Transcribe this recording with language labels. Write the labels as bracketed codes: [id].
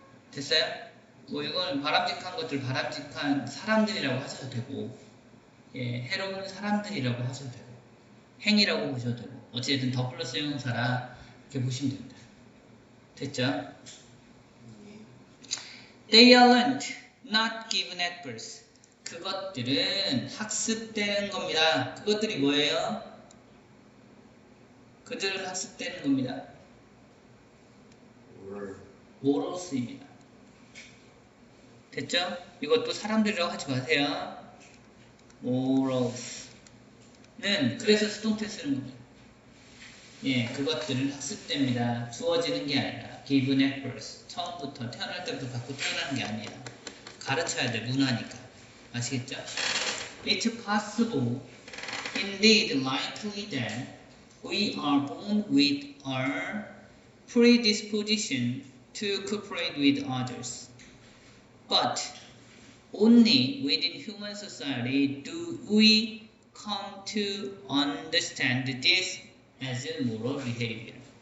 [ko] 됐어요? 뭐 이건 바람직한 것들, 바람직한 사람들이라고 하셔도 되고, 예, 해로운 사람들이라고 하셔도 되고, 행위라고 보셔도 되고, 어찌됐든 더 플러스 형용사라 이렇게 보시면 됩니다. 됐죠? [en] They are learned, not given at birth. [ko] 그것들은 학습되는 겁니다. 그것들이 뭐예요? 그들은 학습되는 겁니다. morals입니다. 됐죠? 이것도 사람들이라고 하지 마세요. morals는 그래서 수동태 쓰는 겁니다. 예, 그것들은 학습됩니다. 주어지는 게 아니라 [en] given at birth. [ko] 처음부터 태어날 때부터 갖고 태어나는 게 아니에요. 가르쳐야 돼, 문화니까. 아시겠죠? [en] It's possible, indeed likely that we are born with a predisposition to cooperate with others. But only within human society do we come to understand this as a moral behavior.